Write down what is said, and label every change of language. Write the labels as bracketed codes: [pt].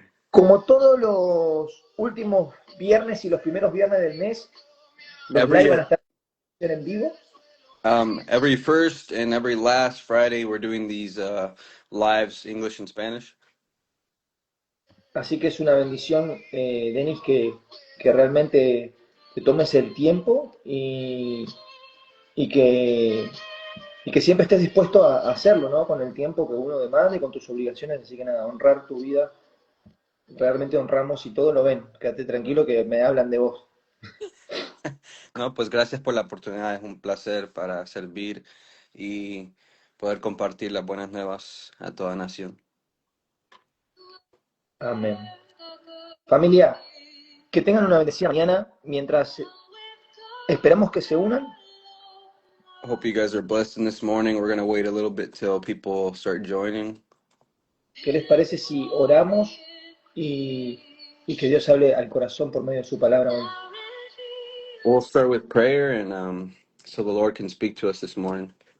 [es] Como todos los últimos viernes y los primeros viernes del mes, los live van a estar en vivo. [en] Every first and every last Friday we're doing these lives, English and Spanish. [es] Así que es una bendición, Denis, que realmente te tomes el tiempo y que siempre estés dispuesto a hacerlo, ¿no? Con el tiempo que uno demanda y con tus obligaciones. Así que nada, honrar tu vida. Realmente honramos y todo lo ven. Quédate tranquilo que me hablan de vos. No, pues gracias por la oportunidad. Es un placer para servir y poder compartir las buenas nuevas a toda nación. Amén. Familia, que tengan una bendecida mañana mientras esperamos que se unan. [en] Hope you guys are blessed in this morning. We're going to wait a little bit till people start joining. [es] ¿Qué les parece si oramos y que Dios hable al corazón por medio de su palabra hoy? [en] We'll start with prayer and so the Lord can speak to us this morning.